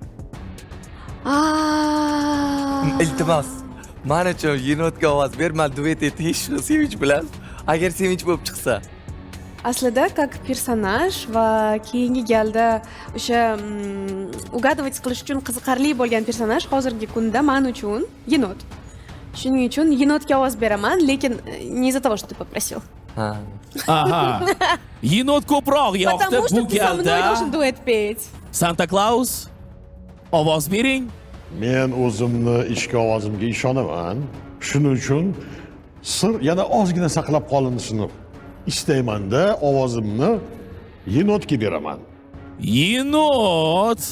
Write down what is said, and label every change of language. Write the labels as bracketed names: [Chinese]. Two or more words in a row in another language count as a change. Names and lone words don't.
[Uzbek] Iltimos, men uchun Yenotga ovoz ber, men duet etish Sevinch bilan. Agar Sevinch bo'lib chiqsa. Aslida как personaj va keyingi galda o'sha угадывать qilish uchun qiziqarli bo'lgan personaj hozirgi kunda men uchun Yenot. Shuning uchun Yenotga ovoz beraman, lekin [Russian] не из-за того, что ты попросил. [Uzbek] Aha. Yenot ko'proq yoqdi [Russian] Потому что [Uzbek] bu [Russian] ты со мной должен [Uzbek] galda. [Russian] дуэт петь. [Uzbek] Santa Claus, ovoz bering. Men o'zimni ichki ovozimga ishonaman. Shuning uchun sir yana ozgina saqlab qolinishini istayman-da, ovozimni Yenotga beraman. Yenot.